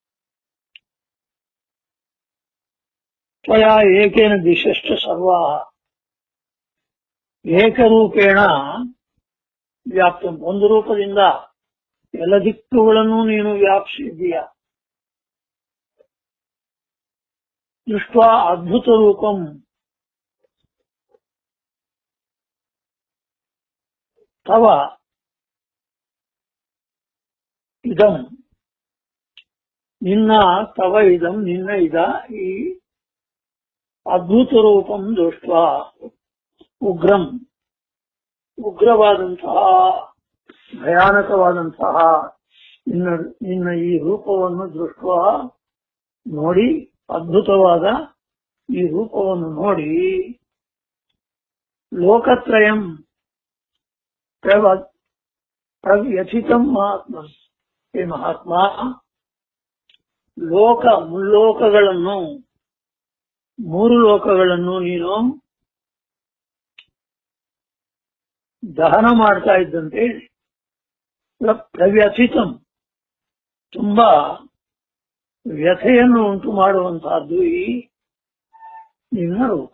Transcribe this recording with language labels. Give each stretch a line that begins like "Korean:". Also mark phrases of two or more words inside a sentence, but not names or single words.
Sanskrit: ತ್ವಯಾ ಏಕೇನ ದಿಶಶ್ಚ ಸರ್ವಾಃ, ಏಕರೂಪೇಣ ವ್ಯಾಪ್ತ,
Kannada: ಒಂದು ರೂಪದಿಂದ ಎಲ್ಲ ದಿಕ್ಕುಗಳನ್ನು ನೀನು ವ್ಯಾಪಿಸಿದ್ದೀಯ.
Sanskrit: ದೃಷ್ಟ್ವಾ ಅದ್ಭುತ ರೂಪಂ, ತವ ಇದಂ, ನಿನ್ನ ತವ ಇದಂ,
Kannada: ನಿನ್ನ ಇದ ಈ
Sanskrit: ಅದ್ಭುತ ರೂಪಂ ದೃಷ್ಟ್ವಾ ಉಗ್ರಂ,
Kannada: ಉಗ್ರವಾದಂತಹ ಭಯಾನಕವಾದಂತಹ ನಿನ್ನ ಈ ರೂಪವನ್ನು ದೃಷ್ಟ್ವಾ ನೋಡಿ, ಅದ್ಭುತವಾದ ಈ ರೂಪವನ್ನು ನೋಡಿ,
Sanskrit: ಲೋಕತ್ರಯಂ ಪ್ರವ್ಯಥಿತಂ ಮಹಾತ್ಮ, ಹೇ ಮಹಾತ್ಮ,
Kannada: ಮುಲ್ಲೋಕಗಳನ್ನು, 3 ಲೋಕಗಳನ್ನು ನೀನು ದಹನ ಮಾಡ್ತಾ ಇದ್ದಂತೆ, ಪ್ರವ್ಯಥಿತಂ ತುಂಬಾ ವ್ಯಥೆಯನ್ನು ಉಂಟು ಮಾಡುವಂತಹದ್ದು ಈ ನಿನ್ನ ರೂಪ.